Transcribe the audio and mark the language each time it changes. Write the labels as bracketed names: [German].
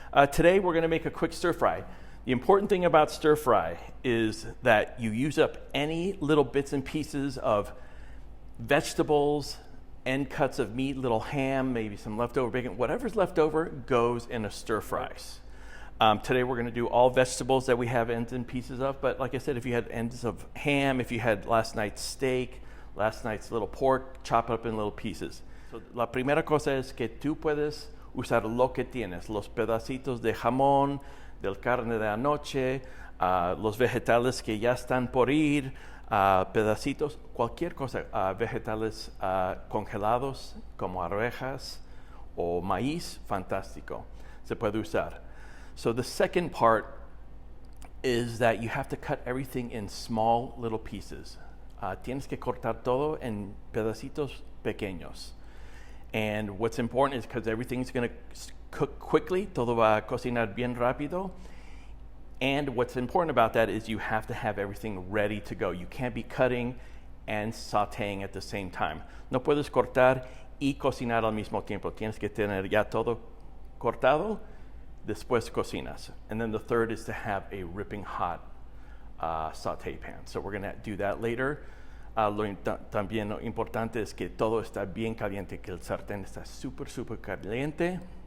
[English] Today we're going to make a quick stir fry. The important thing about stir fry is that you use up any little bits and pieces of vegetables, end cuts of meat, little ham, maybe some leftover bacon, whatever's left over goes in a stir fry. Today we're going to do all vegetables that we have ends and pieces of, but like I said, if you had ends of ham, if you had last night's steak, last night's little pork, chop it up in little pieces. [Spanish] So la primera cosa es que tú puedes usar lo que tienes, los pedacitos de jamón, del carne de anoche, los vegetales que ya están por ir, pedacitos, cualquier cosa, vegetales congelados como arvejas o maíz, fantástico, se puede usar. [English] So the second part is that you have to cut everything in small little pieces. [Spanish] Tienes que cortar todo en pedacitos pequeños. [English] And what's important is because everything's going to cook quickly, [Spanish] todo va a cocinar bien rápido. [English] And what's important about that is you have to have everything ready to go. You can't be cutting and sauteing at the same time. [Spanish] No puedes cortar y cocinar al mismo tiempo. Tienes que tener ya todo cortado, después cocinas. [English] And then the third is to have a ripping hot saute pan. So we're going to do that later. [Spanish] También lo importante es que todo está bien caliente, que el sartén está súper caliente.